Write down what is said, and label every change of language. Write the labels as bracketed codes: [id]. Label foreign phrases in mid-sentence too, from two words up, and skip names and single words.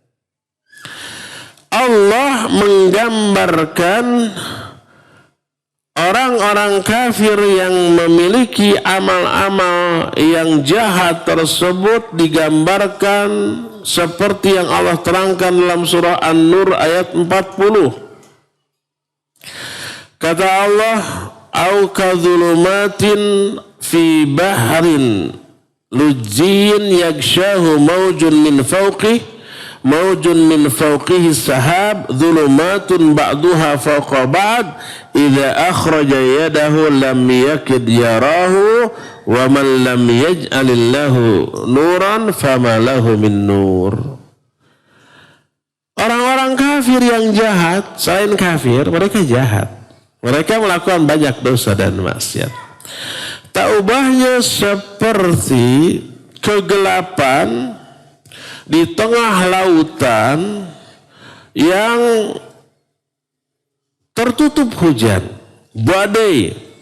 [id] Allah menggambarkan orang-orang kafir yang memiliki amal-amal yang jahat tersebut digambarkan seperti yang Allah terangkan dalam surah An-Nur ayat 40. [ar] Kata Allah, أو كظلمات في بحر لجي يغشاه موج من فوقه سحاب ظلمات بعضها فوق بعض إذا أخرج يده لم يكد يراها ومن لم يجعل الله له نورا فما له من نور. [id] Orang-orang kafir yang jahat, selain kafir, mereka jahat. Mereka melakukan banyak dosa dan maksiat. Tak ubahnya seperti kegelapan di tengah lautan yang tertutup hujan, badai.